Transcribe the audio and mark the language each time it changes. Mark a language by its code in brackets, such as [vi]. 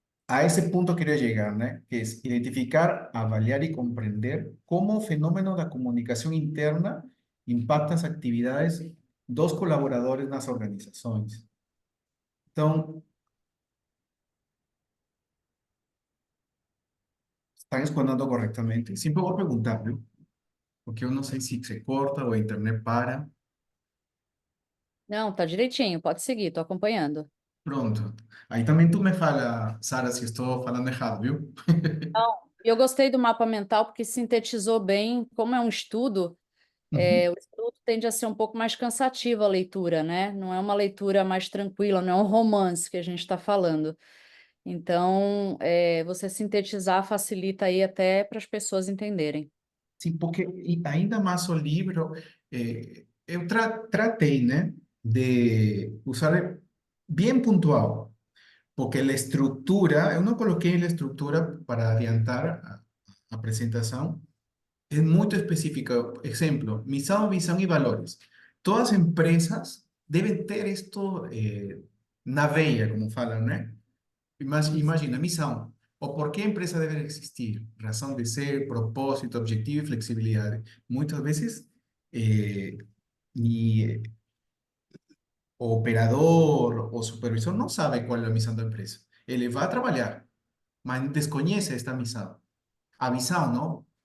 [es] A ese punto quería llegar, ¿no?, que es identificar, avaliar y comprender cómo el fenómeno de la comunicación interna impacta las actividades [pt] dos colaboradores [es] en las organizaciones. Então, están escuchando correctamente. Siempre voy a preguntar, ¿no?, [pt] porque eu não sei se se corta ou a internet para. Não, tá direitinho, pode seguir, tô acompanhando. Pronto. Aí também tu me fala, Sara, se estou falando errado, viu? Não, eu gostei do mapa mental porque sintetizou bem, como é um estudo, Uhum. O Escroto tende a ser um pouco mais cansativa a leitura, né? Não é uma leitura mais tranquila, não é um romance que a gente está falando. Então, você sintetizar facilita aí até para as pessoas entenderem. Sim, porque ainda mais o livro, eu tratei, né, de usar bem pontual, porque a estrutura, eu não coloquei a estrutura para adiantar a apresentação, é muito específica. Exemplo, missão, visão e valores. Todas as empresas devem ter isto na veia, como falam, né? Imagina, missão. [es] O por qué a empresa debe existir. Razón de ser, propósito, objetivo y flexibilidad. Muchas veces ni o operador o supervisor no sabe cuál es la misión de la empresa. Él va a trabajar, mas desconoce esta misión. [pt] A visão, [es] ¿no?